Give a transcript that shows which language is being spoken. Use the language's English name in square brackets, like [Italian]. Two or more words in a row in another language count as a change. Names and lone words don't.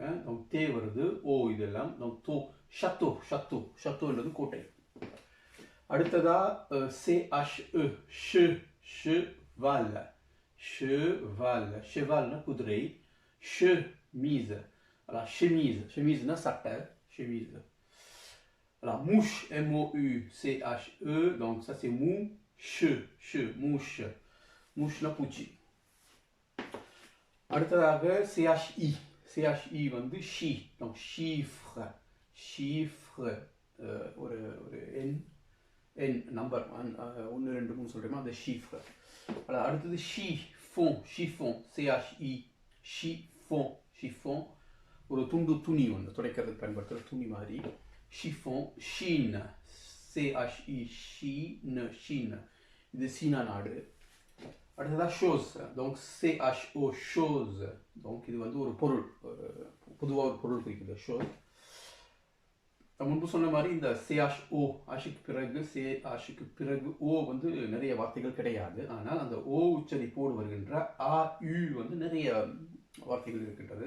[Tamil] donc தே வருது, ஓ இதெல்லாம். donc [French] teau, château, château, [Tamil] ஷத்தோன்றது கோட்டை. அடுத்ததா CH ஷு, [French] che, val, che, val, [Tamil] ஷெவால்னா குதிரை. [French] che, mise, chemise, [Tamil] ஷெமீஸ்னா சட்டை, ஷெமீஸ். [French] Alors, mouche, M-O-U-C-H-E, donc ça c'est mouche, mouche, mouche la பூச்சி. [Tamil] அடுத்ததாக CHI, CHI வந்து ஷி, [French] donc chiffre, chiffre, [Tamil] ஒரு எண் நம்பர் 1 2 3 சொல்கிறோமா, அந்த chiffre. [French] அடுத்தது chiffon, chiffon, CHI, chiffon, chiffon, [Tamil] ஒரு துண்டு துணி ஒன்று துடைக்கிறதுக்கு பயன்படுத்துகிற துணி மாதிரி. [French] chiffon, Chine, C-H-I, Chine, Chine, [Tamil] இது சீனா நாடு. அடுத்ததாக [French] chose, donc C-H-O, chose, donc [Tamil] இது வந்து ஒரு பொருள், பொதுவாக ஒரு பொருள் குறிக்குது chose. நான் முன்பு சொன்ன மாதிரி இந்த CHO, ஆஷுக்கு பிறகு CHக்கு பிறகு ஓ வந்து நிறைய வார்த்தைகள் கிடையாது. ஆனால் அந்த ஓ உச்சரிப்போடு வருகின்ற ஆ யு வந்து நிறைய வார்த்தைகள் இருக்கின்றது.